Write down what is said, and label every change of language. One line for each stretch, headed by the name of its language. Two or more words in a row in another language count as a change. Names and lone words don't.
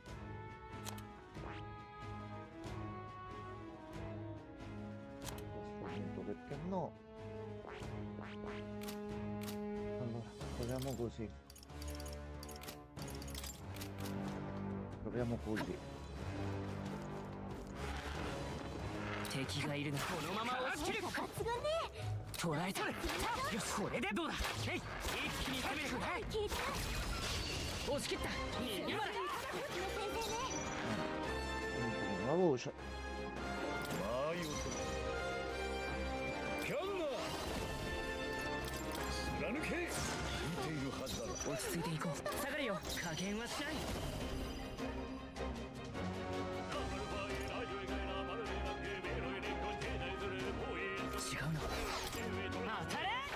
Italian: Perché no? Allora, proviamo così. Proviamo così.
Japanese: 敵がいるな。このまま押し切る。抜群ね。捕らえた。よし、これでどうだ。えい、一気に攻める。聞いた。押し切った。今だ。
Italian: La voce.
Japanese: 落ち着いていこう。下がるよ。加減はしない。違うな。当たれ。